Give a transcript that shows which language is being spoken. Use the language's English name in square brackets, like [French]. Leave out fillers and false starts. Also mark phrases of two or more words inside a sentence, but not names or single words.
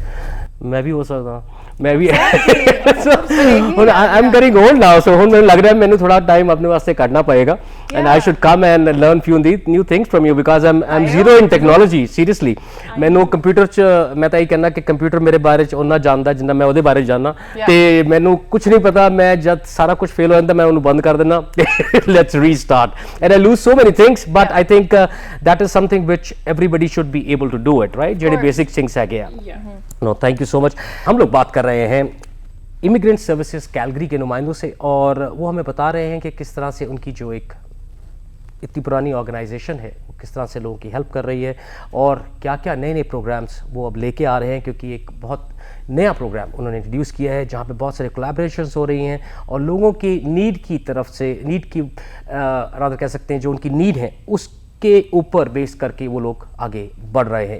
[Punjabi] ਮੈਂ ਵੀ ਹੋ ਸਕਦਾ, ਮੈਂ ਵੀ ਹੁਣ [English] I am getting old now, ਸੋ [Punjabi] ਹੁਣ ਮੈਨੂੰ ਲੱਗ ਰਿਹਾ ਮੈਨੂੰ ਥੋੜਾ ਟਾਈਮ ਆਪਣੇ ਵਾਸਤੇ ਕੱਢਣਾ ਪਏਗਾ [English] and I should come and learn few new things from you because I am zero in technology. [Punjabi] ਸੀਰੀਅਸਲੀ ਮੈਨੂੰ ਕੰਪਿਊਟਰ 'ਚ ਮੈਂ ਤਾਂ ਇਹ ਕਹਿੰਦਾ ਕਿ ਕੰਪਿਊਟਰ ਮੇਰੇ ਬਾਰੇ 'ਚ ਉਹਨਾਂ ਜਾਣਦਾ ਜਿੰਨਾ ਮੈਂ ਉਹਦੇ ਬਾਰੇ ਜਾਣਦਾ, ਤੇ ਮੈਨੂੰ ਕੁਝ ਨਹੀਂ ਪਤਾ। ਮੈਂ ਜਦ ਸਾਰਾ ਕੁਝ ਫੇਲ ਹੋ ਜਾਂਦਾ ਮੈਂ ਉਹਨੂੰ ਬੰਦ ਕਰ ਦਿੰਦਾ, [English] let's restart and I lose so many things, but I think that is something which everybody should be able to do it, right? ਜਿਹੜੇ basic things [Punjabi] ਹੈਗੇ ਆ। [English] No, thank you so much. [Hindi] हम लोग बात कर रहे हैं इमिग्रेंट सर्विसेज कैलगरी के नुमाइंदों से और वो हमें बता रहे हैं कि किस तरह से उनकी जो एक इतनी पुरानी ऑर्गेनाइजेशन है वो किस तरह से लोगों की हेल्प कर रही है और क्या क्या नए नए प्रोग्राम्स वो अब लेके आ रहे हैं, क्योंकि एक बहुत नया प्रोग्राम उन्होंने इंट्रोड्यूस किया है जहाँ पे बहुत सारे कोलैबोरेशंस हो रही हैं और लोगों की नीड की तरफ से नीड की रादर कह सकते हैं जो उनकी नीड है उसके ऊपर बेस करके वो लोग आगे बढ़ रहे हैं।